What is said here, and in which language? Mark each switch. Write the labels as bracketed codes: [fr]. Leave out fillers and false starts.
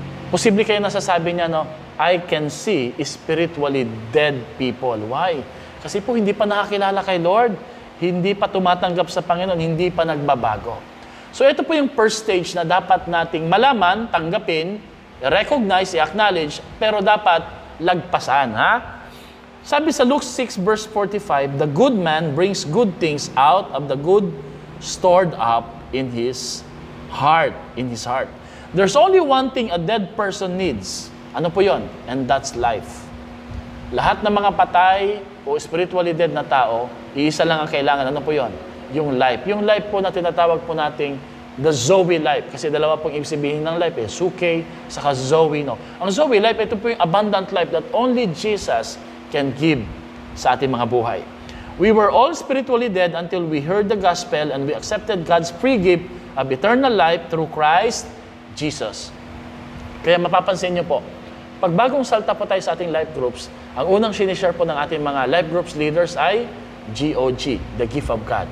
[tl] Posible kaya nasasabi niya, no, [en] I can see spiritually dead people. Why? [tl] Kasi po hindi pa nakakilala kay Lord, hindi pa tumatanggap sa Panginoon, hindi pa nagbabago. So ito po yung first stage na dapat nating malaman, tanggapin, recognize, i-acknowledge, pero dapat lagpasan, ha? Sabi sa [en] Luke 6 verse 45, the good man brings good things out of the good stored up in his heart, There's only one thing a dead person needs. [tl] Ano po yon? [en] And that's life. [tl] Lahat ng mga patay o spiritually dead na tao, iisa lang ang kailangan. Ano po yon? Yung life. Yung life po na tinatawag po nating the Zoe life. Kasi dalawa pong ibig sabihin ng life Suke, saka Zoe, no? Ang Zoe life, ito po yung [en] abundant life that only Jesus can give [tl] sa ating mga buhay. [en] We were all spiritually dead until we heard the gospel and we accepted God's free gift of eternal life through Christ Jesus. [tl] Kaya mapapansin nyo po, pag bagong salta po tayo sa ating life groups, ang unang sinishare po ng ating mga life groups leaders ay GOG, [en] the gift of God.